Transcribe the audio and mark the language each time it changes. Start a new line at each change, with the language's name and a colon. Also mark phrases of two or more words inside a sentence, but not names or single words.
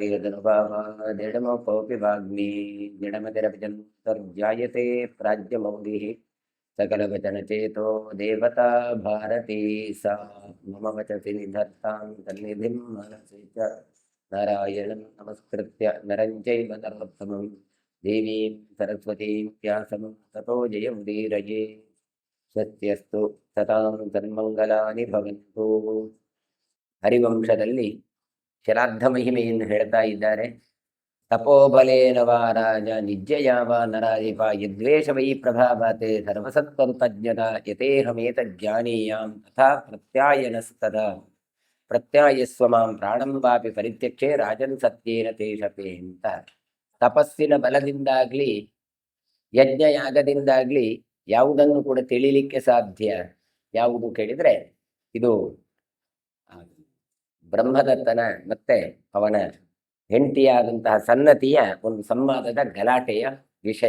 Sanskrit: यदनुभावादिडमोऽपि वाग्मी जडमतिरभिजन्तर्जायते प्राज्यमौलिः सकलवचनचेतो देवता भारती सा मम वचसि निधत्तां तन्निधिं मनसि च नारायणं नमस्कृत्य नरं चैव नरोत्तमं देवीं सरस्वतीं व्यासं ततो जयमुदीरये। स्वस्त्यस्तु सतां ಸನ್ಮಂಗಲಾನಿ ಭವಂತು.
Kannada: ಹರಿವಂಶದಲ್ಲಿ ಶ್ರಾದ್ದ ಮಹಿಮೆಯನ್ನು ಹೇಳ್ತಾ ಇದ್ದಾರೆ.
Sanskrit: ತಪೋಬಲೇನವ ರಾಜ ನಿಜ್ಜಯಾವ ನರಾಧಿಪ ಯದ್ವೇಷ ವೈ ಪ್ರಭಾವಾತೆ ಸರ್ವಸತ್ವರುತಜ್ಞತ ಯತೇಹಮೇತ ಜ್ಞಾನೀಯಾಂ ತಥಾ ಪ್ರತ್ಯಾಯನಸ್ತದ ಪ್ರತ್ಯಾಯಸ್ವ ಮಾಂ ಪ್ರಾಣಂ ವಾಪಿ ಪರಿತ್ಯಕ್ಷೆ ರಾಜನ್ ಸತ್ಯೇನ ತೇಷಪೆ ಅಂತ.
Kannada: ತಪಸ್ಸಿನ ಬಲದಿಂದಾಗ್ಲಿ ಯಜ್ಞಯಾಗದಿಂದಾಗ್ಲಿ ಯಾವುದನ್ನು ಕೂಡ ತಿಳಿಲಿಕ್ಕೆ ಸಾಧ್ಯ. ಯಾವುದು ಕೇಳಿದ್ರೆ ಇದು ಬ್ರಹ್ಮದತ್ತನ ಮತ್ತೆ ಅವನ ಹೆಂಡತಿಯಾದಂತಹ ಸನ್ನತಿಯ ಒಂದು ಸಂವಾದದ ಗಲಾಟೆಯ ವಿಷಯ.